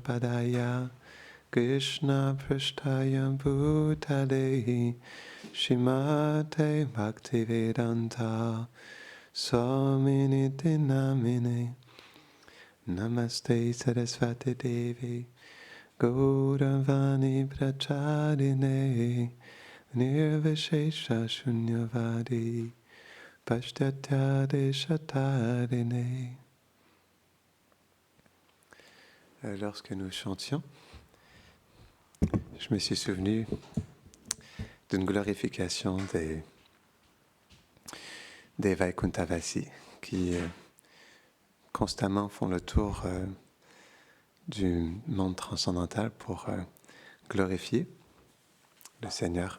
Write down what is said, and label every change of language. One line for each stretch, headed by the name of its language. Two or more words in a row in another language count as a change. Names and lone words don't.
Sanskrit: Padaya Krishna Prasthaya Bhutale Shrimate Bhaktivedanta Swamini Namine Namaste Saraswati Devi Gauravani Pracharine Nirvishesha Shunyavadi Pashtatya Deshatarine.
French: Lorsque nous chantions, je me suis souvenu d'une glorification des Vaikuntavasi qui constamment font le tour du monde transcendantal pour glorifier le Seigneur.